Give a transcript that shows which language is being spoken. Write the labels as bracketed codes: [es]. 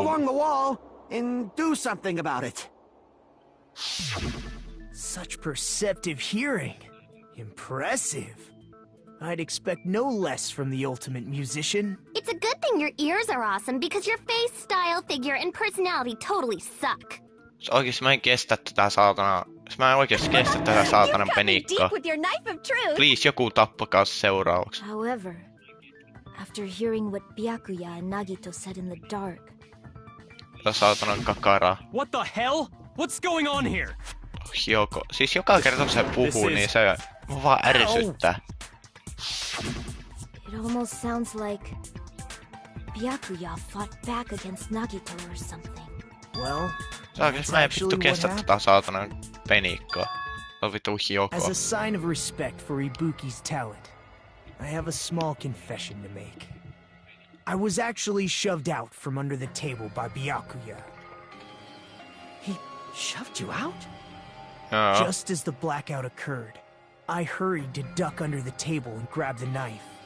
[en] along the wall and do something about it. Such perceptive hearing. Impressive. I'd expect no less from the ultimate musician. It's a good thing your ears are awesome because your face, style, figure, and personality totally suck. [fi] Oikeesti mä en kestä tätä saatana. Mä en oikeesti kestä tätä saatanan penikkaa. [en] Deep with your knife of truth. Please, [fi] joku tappakaa seuraavaksi. [en] However, after hearing what Byakuya and Nagito said in the dark, [fi] Tää saatanan kakaraa. [en] What the hell? What's going on here? [fi] Joko. Siis joka kerta kun se puhuu, niin se mua vaan ärsyttää. [en] it almost sounds like Byakuya fought back against Nagito or something. Well, [fi] Oikeesti mä en vittu kestä tätä saatanan penikkaa. Se on vittu Joko. [en] as a sign of respect for Ibuki's talent, I have a small confession to make. I was actually shoved out from under the table by Byakuya. He shoved you out? [fi] Joo. [en] Just as the blackout occurred, I hurried to duck under the table and grab the knife.